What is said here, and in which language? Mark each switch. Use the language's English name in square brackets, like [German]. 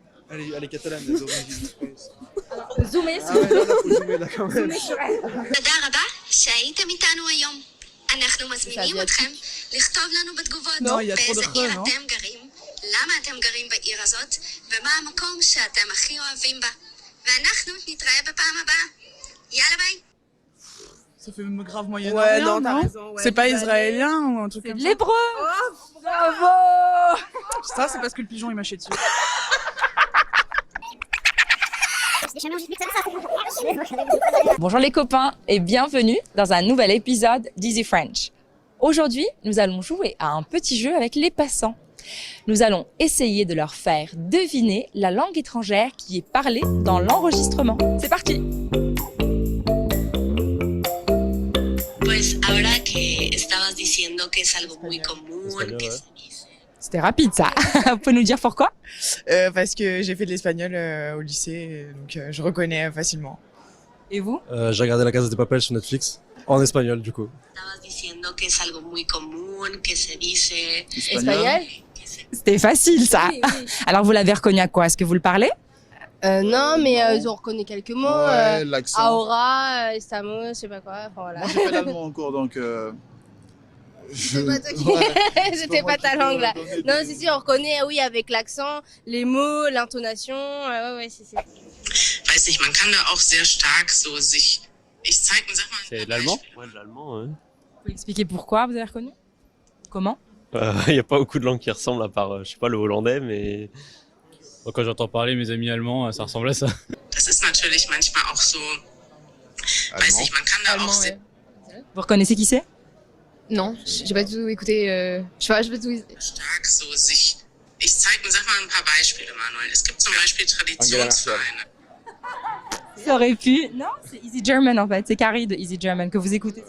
[French] Elle est catalane d'origine, je pense. Zoomer, Ah ouais, là, faut zoomer là quand même. [Hebrew] תודה רבה שהייתם איתנו היום. אנחנו מזמינים אתכם לכתוב לנו בתגובות לא, היא באיזה יתחילו עיר לחזור, לא? אתם גרים, למה אתם גרים בעיר הזאת, ומה המקום שאתם הכי אוהבים בה. ואנחנו נתראה בפעם הבאה. יאללה ביי. [French] Ça fait même grave moyen. Ouais, non, t'as raison. Ouais, C'est pas libanais. israélien ou un truc C'est comme de ça. l'hébreu. Bravo. Ça, c'est parce que le pigeon il m'a chié dessus. Bonjour les copains et bienvenue dans un nouvel épisode d'Easy French. Aujourd'hui, nous allons jouer à un petit jeu avec les passants. Nous allons essayer de leur faire deviner la langue étrangère qui est parlée dans l'enregistrement. C'est parti! [Spanish] Pues ahora que estabas diciendo que es algo muy común, que se dice. [French] C'était rapide ça. Vous pouvez nous dire pourquoi? Parce que j'ai fait de l'espagnol au lycée, donc je reconnais facilement. Et vous? J'ai regardé La Casa de Papel sur Netflix, en espagnol du coup. [Spanish] Estabas diciendo que es algo muy común, que se dice. [French] Espagnol? C'était facile ça. Alors vous l'avez reconnu à quoi? Est-ce que vous le parlez? Non, mais on reconnaît quelques mots. Ouais, l'accent. [Spanish] Aura, estamos, [French] je sais pas quoi. Enfin voilà. Moi j'ai fait l'allemand encore donc. C'est pas toi qui. C'était pas ta langue là. Non, si, on reconnaît, oui, avec l'accent, les mots, l'intonation. Ouais, si. [German] Weiß nicht, man kann da auch sehr stark so sich. Sag mal. [French] C'est l'allemand? Ouais, de l'allemand, ouais. Vous pouvez expliquer pourquoi vous avez reconnu? Comment? Il n'y a pas beaucoup de langues qui ressemblent à part, je sais pas, le hollandais, mais... Quand j'entends parler mes amis allemands, ça ressemble à ça. [German] Das ist natürlich manchmal auch so. Weiß nicht, man kann da auch sehr. [French] Vous reconnaissez qui c'est? Non, j'ai pas du tout écouté. Je sais pas du tout. [German] Stark so sich. Sag mal ein paar Beispiele, Manuel. Es gibt zum Beispiel Traditionsvereine. [French] Ça aurait pu. Non, c'est Easy German en fait. C'est Carrie de Easy German que vous écoutez.